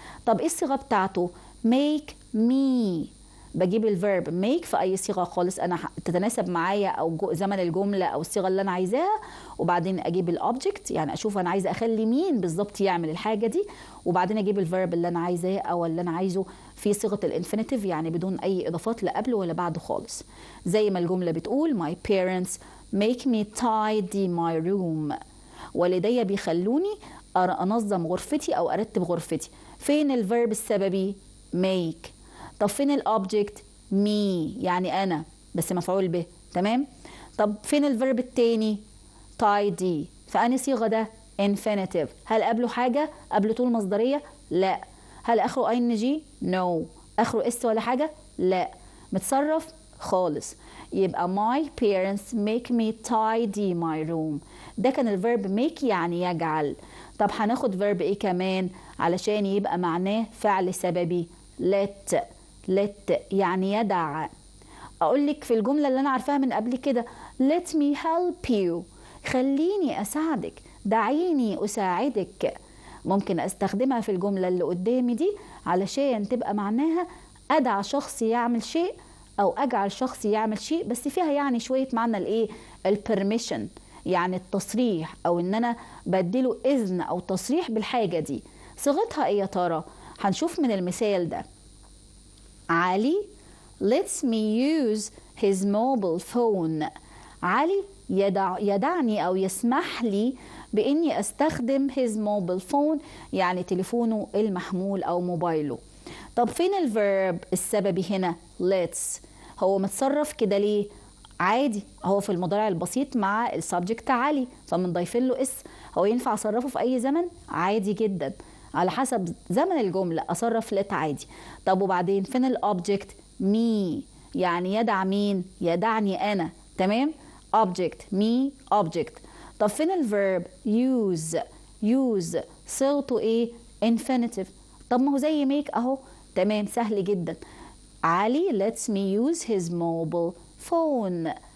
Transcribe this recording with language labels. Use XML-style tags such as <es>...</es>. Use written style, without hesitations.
<ar>طب إيه الصيغة بتاعته؟</ar> <en>make me.</en> <ar>بجيب الفيرب make في أي صيغة خالص أنا تتناسب معايا أو زمن الجملة أو الصيغة اللي أنا عايزاها، وبعدين أجيب الأوبجكت يعني أشوف أنا عايزة أخلي مين بالظبط يعمل الحاجة دي، وبعدين أجيب الفيرب اللي أنا عايزاه أو اللي أنا عايزه في صيغة الانفينيتيف يعني بدون أي إضافات لا قبله ولا بعده خالص.</ar> <en>زي ما الجملة بتقول my parents make me tidy my room.</en> <ar>والدي بيخلوني أنظم غرفتي أو أرتب غرفتي. فين الفيرب السببي؟ make. طب فين الأوبجكت؟ مي يعني أنا بس مفعول به. تمام؟ طب فين الفيرب التاني؟ tidy. فأني صيغة ده؟ infinitive. هل قبله حاجة؟ قبله طول مصدرية؟ لا. هل آخره ing؟ no. آخره اس ولا حاجة؟ لا. متصرف؟ خالص.</ar> <en>يبقى my parents make me tidy my room.</en> <ar>ده كان الفيرب make يعني يجعل. طب هناخد فيرب ايه كمان علشان يبقى معناه فعل سببي؟ let يعني يدع. اقول لك في الجملة اللي انا عارفاها من قبل كده</ar> <en>let me help you،</en> <ar>خليني اساعدك، دعيني اساعدك. ممكن استخدمها في الجملة اللي قدامي دي علشان تبقى معناها ادعى شخص يعمل شيء او اجعل شخص يعمل شيء، بس فيها يعني شوية معنى الايه، البرميشن، يعني التصريح، او ان انا بديله اذن او تصريح بالحاجة دي. صيغتها ايه يا ترى؟ هنشوف من المثال ده.</ar> <en>علي lets me use his mobile phone.</en> <ar>علي يدعني أو يسمح لي بإني أستخدم</ar> <en>his mobile phone،</en> <ar>يعني تليفونه المحمول أو موبايله. طب فين الفيرب السببي هنا؟ let's. هو متصرف كده ليه؟ عادي، هو في المضارع البسيط مع السبجكت علي، فمنضيفين له اس. هو ينفع أصرفه في أي زمن؟ عادي جدا، على حسب زمن الجملة أصرف let عادي. طب وبعدين فين الأوبجكت؟ me، يعني يدع مين؟ يدعني أنا.</ar> <en>تمام؟ object me object.</en> <ar>طب فين الفيرب؟ use صيغته ايه؟ infinitive. طب ما هو زي make اهو. تمام، سهل جدا.</ar> <en>علي lets me use his mobile phone.</en>